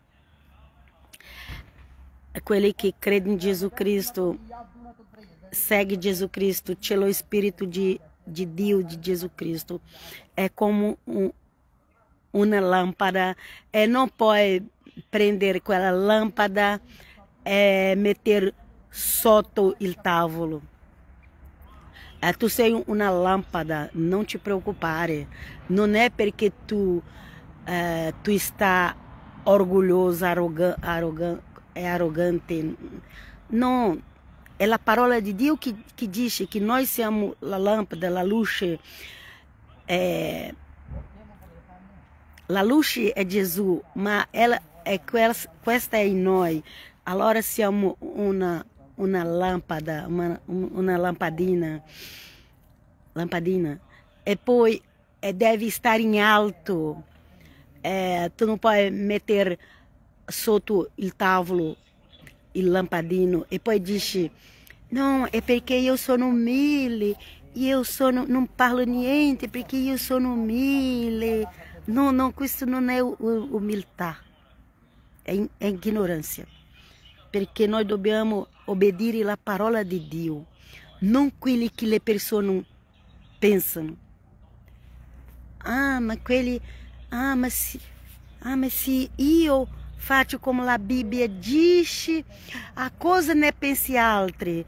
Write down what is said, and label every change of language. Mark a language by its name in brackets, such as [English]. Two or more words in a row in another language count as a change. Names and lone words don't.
[Italian] Quelli che credono in Gesù Cristo, segue Gesù Cristo, c'è lo Spirito di Dio, di Gesù Cristo, è come una lâmpada e non puoi prendere quella lâmpada e mettere sotto il tavolo. Tu sei [Portuguese] uma lâmpada, não te preocupare. Não é porque tu está orgulhoso, arrogante. Não, é a parola de Deus que diz que nós somos a lâmpada, a luz. A luz é Jesus, mas ela é questa é em nós. [Italian] Allora siamo [Portuguese] uma lâmpada, uma lampadina. [Italian] E poi [Portuguese] deve estar em alto. Tu não pode meter [Italian] sotto il tavolo il lampadino. E poi dici, [Portuguese] não, é porque eu sou umile, e eu não [Italian] parlo niente, [Portuguese] porque eu sou umile. Não, [Italian] questo non è umiltà, è ignorância. Perché noi dobbiamo obbedire la parola di Dio, non quelli che le persone pensano. Ma se io faccio come la Bibbia dice, a cosa ne pensi altri.